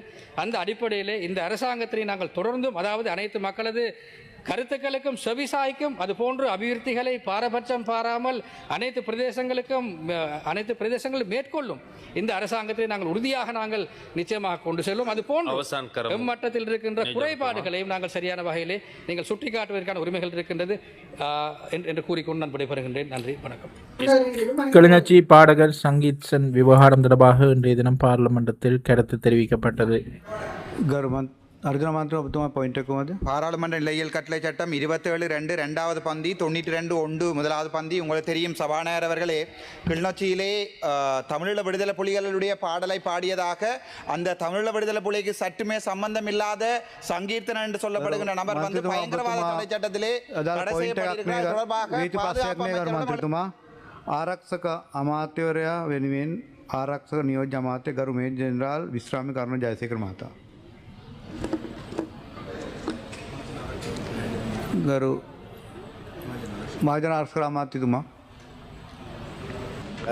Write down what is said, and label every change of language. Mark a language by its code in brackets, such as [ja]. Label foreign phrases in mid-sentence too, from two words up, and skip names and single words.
[ta] அந்த அடிப்படையிலே இந்த அரசாங்கத்தினை நாங்கள் தொடர்ந்தும், அதாவது அனைத்து மக்களது கருத்துக்களுக்கும் செவிசாய்க்கும் அதுபோன்று அபிவிருத்திகளை பாரபட்சம் பாராமல் அனைத்து பிரதேசங்களும் மேற்கொள்ளும் இந்த அரசாங்கத்தை நாங்கள் உறுதியாக நாங்கள் நிச்சயமாக கொண்டு செல்வோம். அதுபோன்று எம்மட்டத்தில் இருக்கின்ற குறைபாடுகளையும் நாங்கள் சரியான வகையிலே நீங்கள் சுட்டிக்காட்டுவதற்கான உரிமைகள் இருக்கின்றது என்று கூறிக்கொண்டு நான் விடைபெறுகின்றேன். நன்றி, வணக்கம். கிளிநொச்சி பாடகர் சங்கீத் சென் விவகாரம் தொடர்பாக இன்றைய தினம் பார்லிமெண்டத்தில் கருத்து தெரிவிக்கப்பட்டது. [si] ගරුමන් අර්ජන මන්ත්‍ර ඔබතුමා පොයින්ට් එක කොහමද? [ta] பாராளுமன்ற நிலையியல் கட்டளை சட்டம் 27(2) இரண்டாவது பந்தி 92(1) முதலாவது பந்தி. உங்களுக்கு தெரியும் சபாநாயகர் அவர்களே, கிளிநொச்சியிலே தமிழீழ விடுதலை புலிகளுடைய பாடலை பாடியதாக அந்த தமிழீழ விடுதலை புலிக்கு சற்றுமே சம்பந்தம் இல்லாத சங்கீர்த்தன என்று சொல்லப்படுகின்ற நபர் வந்து பயங்கரவாத தடை சட்டத்திலே தடை செய்யப்பட்டிருக்கிறார் தொடர்பாக பாதுகாப்பு அமைச்சரிடம் [si] ආරක්ෂක අමාත්‍යවරයා වෙනුවෙන් ආරක්ෂක නියෝජ්‍ය අමාත්‍ය ගරු මේජර් ජෙනරාල් විශ්‍රාම කරුණ ජයසේකර මහතා. ගරු මහජන ආරක්ෂක අමාත්‍යතුමා.